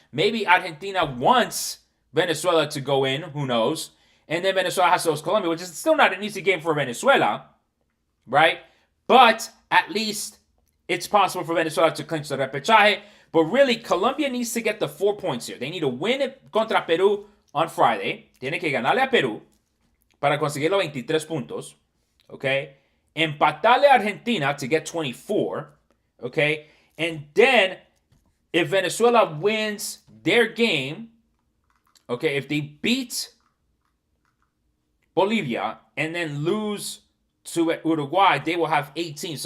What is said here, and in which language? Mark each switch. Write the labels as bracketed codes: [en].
[en] Maybe Argentina wants Venezuela to go in, who knows? And then Venezuela has to host Colombia, which is still not an easy game for Venezuela, right? But at least it's possible for Venezuela to clinch the repechaje. But really, Colombia needs to get the 4 points here. They need to win [es] contra [en] Peru on Friday. [es] Tiene que ganarle a Perú para conseguir los 23 puntos. [en] Okay? [es] Empatarle a Argentina [en] to get 24. Okay? And then, if Venezuela wins their game, okay, if they beat Bolivia and then lose to Uruguay, they will have 18.